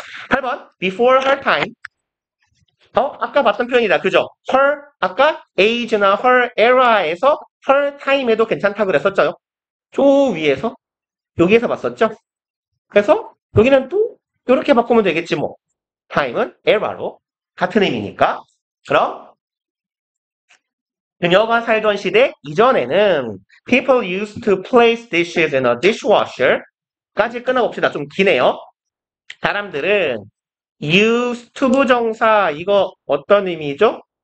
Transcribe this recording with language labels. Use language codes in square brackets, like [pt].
[ko] 8번 before her time. 아까 봤던 표현이다. 그죠? her 아까 age나 her era에서 her time에도 괜찮다고 그랬었죠. 저 위에서 여기에서 봤었죠. 그래서 여기는 또 이렇게 바꾸면 되겠지 뭐. time은 era로 같은 의미니까. 그럼 그녀가 살던 시대 이전에는 [en] people used to place dishes in a dishwasher [ko] 까지 끊어봅시다. 좀 기네요. 사람들은 used to 부정사 이거 어떤 의미죠?